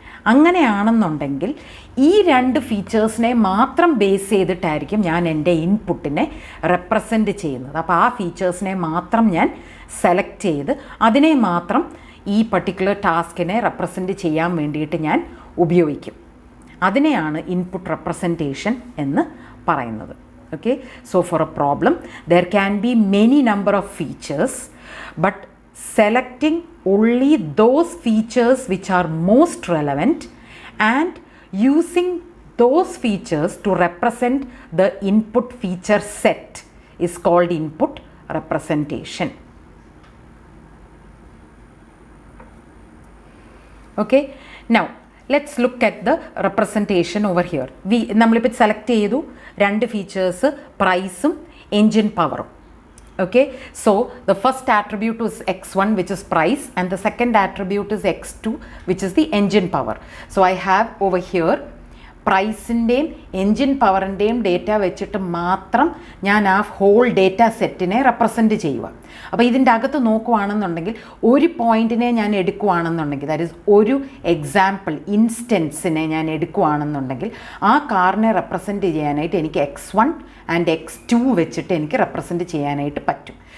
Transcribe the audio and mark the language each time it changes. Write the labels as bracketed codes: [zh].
[ml] അങ്ങനെയാണെന്നുണ്ടെങ്കിൽ ഈ 2 ഫീച്ചേഴ്സിനെ മാത്രം ബേസ് ചെയ്തിട്ടായിരിക്കും ഞാൻ എൻ്റെ ഇൻപുട്ടിനെ റെപ്രസെൻറ്റ് ചെയ്യുന്നത്. അപ്പോൾ ആ ഫീച്ചേഴ്സിനെ മാത്രം ഞാൻ സെലക്ട് ചെയ്ത് അതിനെ മാത്രം ഈ പർട്ടിക്കുലർ ടാസ്കിനെ റെപ്രസെൻറ്റ് ചെയ്യാൻ വേണ്ടിയിട്ട് ഞാൻ ഉപയോഗിക്കും. അതിനെയാണ് ഇൻപുട്ട് റെപ്രസെൻറ്റേഷൻ എന്ന് പറയുന്നത്. [en] Okay, so for a problem there can be many number of features, but selecting only those features which are most relevant and using those features to represent the input feature set is called input representation. Okay, now let's look at the representation over here. [ml] നമ്മളിപ്പോൾ select ചെയ്തു 2 features, പ്രൈസും engine പവറും. [en] Okay, so the first attribute is x1 which is price and the second attribute is x2 which is the engine power. So I have over here [ml] പ്രൈസിൻ്റെയും engine പവറിൻ്റെയും data വെച്ചിട്ട് മാത്രം ഞാൻ ആ whole data സെറ്റിനെ represent ചെയ്യുക. അപ്പോൾ ഇതിൻ്റെ അകത്ത് നോക്കുകയാണെന്നുണ്ടെങ്കിൽ ഒരു പോയിൻറ്റിനെ ഞാൻ എടുക്കുകയാണെന്നുണ്ടെങ്കിൽ, [en] that is [ml] ഒരു എക്സാമ്പിൾ ഇൻസ്റ്റൻസിനെ ഞാൻ എടുക്കുകയാണെന്നുണ്ടെങ്കിൽ ആ കാറിനെ റെപ്രസെൻറ്റ് ചെയ്യാനായിട്ട് എനിക്ക് x1 ആൻഡ് x2 വെച്ചിട്ട് എനിക്ക് റെപ്രസെൻറ്റ് ചെയ്യാനായിട്ട് പറ്റും.